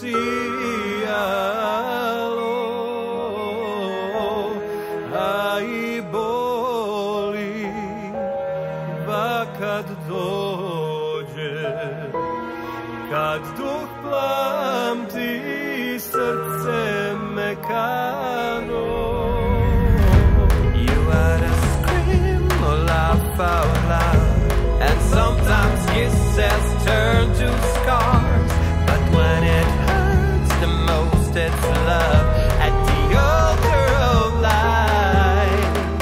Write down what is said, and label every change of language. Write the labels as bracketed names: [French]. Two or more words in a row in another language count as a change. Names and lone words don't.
[Serbian] sijalo, a i boli kad dođe, kad duh plamti srce mekano. [English] You wanna scream or laugh out loud, and sometimes kisses turn to scars, but when it hurts the most it's love at the altar of life.